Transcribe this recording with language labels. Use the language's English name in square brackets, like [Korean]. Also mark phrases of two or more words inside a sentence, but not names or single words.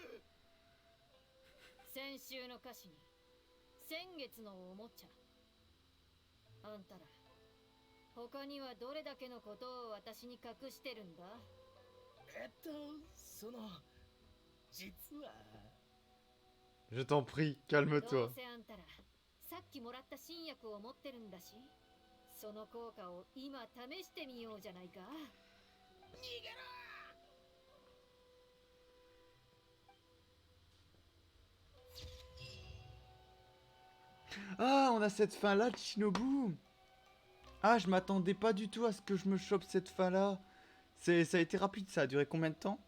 [Japanese] 先週の歌詞に先月のおもちゃ。あんたら他にはどれだけのことを私に隠してるんだ？実は。 [French] Je t'en prie, [Japanese] ど [French] calme-toi. [Japanese] うせあんたらさっきもらった新薬を持ってるんだし、その効果を今試してみようじゃないか。逃げろ。 [French] Ah, on a cette fin-là de Shinobu. Ah, je m'attendais pas du tout à ce que je me chope cette fin-là. Ça a été rapide, ça a duré combien de temps?